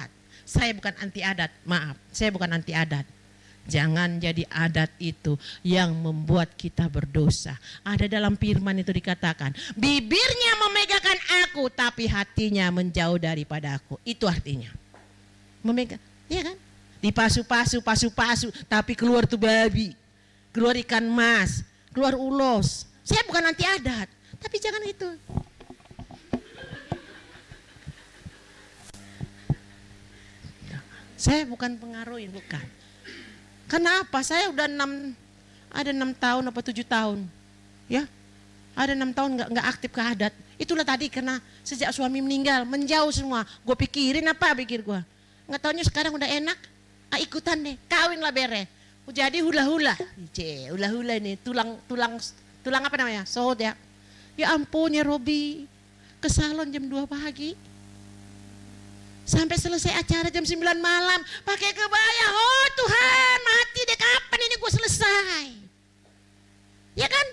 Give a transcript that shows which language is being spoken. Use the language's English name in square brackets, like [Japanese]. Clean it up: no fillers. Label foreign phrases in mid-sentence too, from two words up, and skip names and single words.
[Indonesian] Saya bukan anti adat, maaf. Saya bukan anti adat. Jangan jadi adat itu yang membuat kita berdosa. Ada dalam firman itu dikatakan, bibirnya memegahkan aku tapi hatinya menjauh daripada aku. Itu artinya. Memegang, iya kan? Dipasu-pasu, tapi keluar tuh babi. Keluar ikan mas, keluar ulos. Saya bukan anti adat, tapi jangan itu. Saya bukan pengaruhin, bukan. Kenapa? Saya udah 6 tahun apa 7 tahun. Ya. Ada 6 tahun nggak aktif ke adat. Itulah tadi karena sejak suami meninggal menjauh semua. Gue pikirin apa pikir gue. Nggak taunya sekarang udah enak. Ikutan deh, kawin lah bere. Jadi hula-hula. Hula-hula ini tulang apa namanya? Sohot ya. Ya ampun ya Robi. Ke salon jam 2 pagi. Sampai selesai acara jam 9 malam. Pakai kebaya. Oh Tuhan, mati deh kapan ini gue selesai. Ya kan?